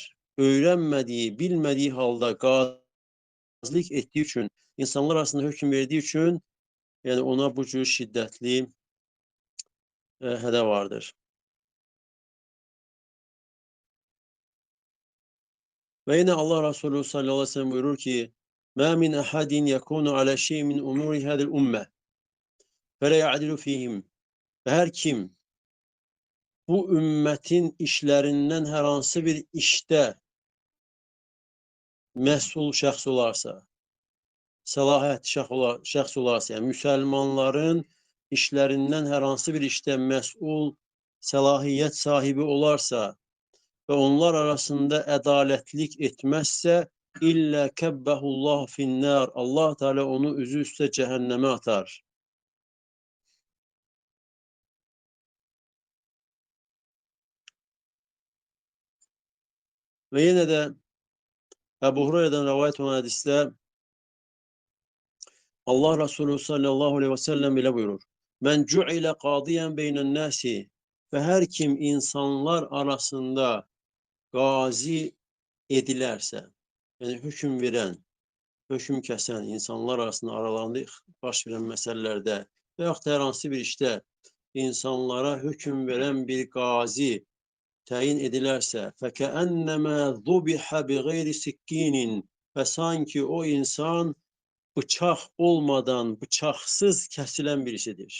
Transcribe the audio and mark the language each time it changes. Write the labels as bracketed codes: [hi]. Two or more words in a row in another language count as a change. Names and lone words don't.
[az] Öyrənmədiyi, bilmədiyi halda qazilik etdiyi üçün, insanlar arasında hökm verdiyi üçün, yəni ona bu cür şiddətli hədə vardır. Və yenə Allah Resulü [ar] صلى الله عليه وسلم [az] buyurur ki, [ar] مَا مِنْ أَحَدٍ يَكُونُ عَلَى شَيْءٍ مِنْ أُمُورِ هَذِهِ الْأُمَّةِ فَلَا يَعْدِلُ فِيهِمْ. [az] Və hər kim bu ümmətin işlərindən hər hansı bir işdə məsul şəxs olarsa, səlahiyyətli şəxs olarsa, yəni müsəlmanların işlərindən hər hansı bir işdə məsul, səlahiyyət sahibi olarsa və onlar arasında ədalətlik etməzsə, [ar] إلا كبه الله في النار. [az] Allah Teala onu üzü üstə cəhənnəmə atar. Və yenə də Ebu Hureyre'den rivayet olan hadiste Allah Resulü [ar] صلى الله عليه وسلم [az] ile buyurur. [ar] من جعل قاضيا بين الناس [az] ve her kim insanlar arasında gazi edilərsə, yəni hökm verən, hökm kəsən, insanlar arasında aralarında baş verən məsələlərdə və yaxud da hər hansı bir işdə insanlara hökm verən bir qazi təyin edilərsə, [ar] فكأنما ذبح بغير سكين [az] və sanki o insan bıçaq olmadan, bıçaqsız kəsilən birisidir.